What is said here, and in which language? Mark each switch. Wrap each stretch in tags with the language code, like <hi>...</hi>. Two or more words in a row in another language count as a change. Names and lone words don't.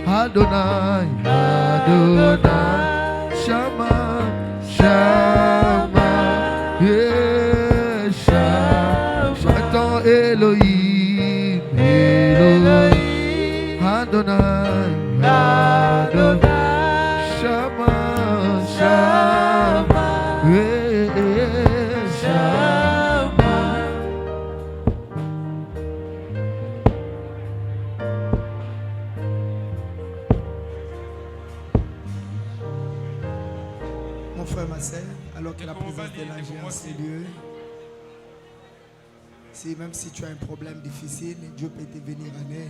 <fr>Adonai, Adonai, Shama, Shama, yeah, Shama, chantons Elohim, Elohim, Adonai, Adonai, Shama, Shama, yeah, Shama. Mon frère, ma sœur, alors que la présence de l'ange est en ces lieux, même si tu as un problème difficile, Dieu peut te venir en aide.</fr>